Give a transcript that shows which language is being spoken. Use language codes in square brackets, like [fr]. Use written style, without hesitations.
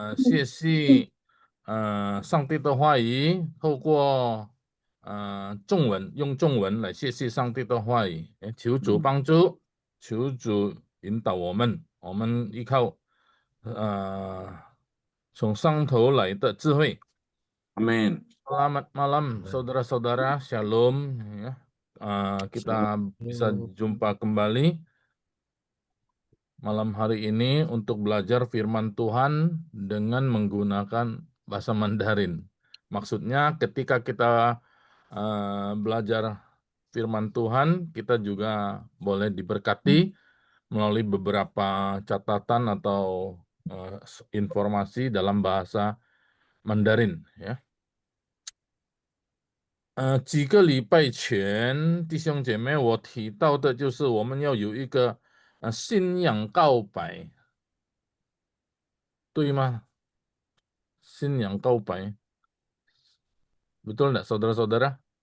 [zh] 学习上帝的话语，透过中文，用中文来学习上帝的话语。求主帮助，求主引导我们，我们依靠呃从上头来的智慧。 [id] Amin. Selamat malam, saudara-saudara. Shalom. Ya. Kita bisa jumpa kembali malam hari ini untuk belajar firman Tuhan dengan menggunakan bahasa Mandarin. Maksudnya ketika kita belajar firman Tuhan, kita juga boleh diberkati melalui beberapa catatan atau informasi dalam bahasa Mandarin. Ya. [zh] 几个礼拜前，弟兄姐妹，我提到的就是我们要有一个信仰告白，对吗？ [id] 信仰告白，betul enggak saudara-saudara?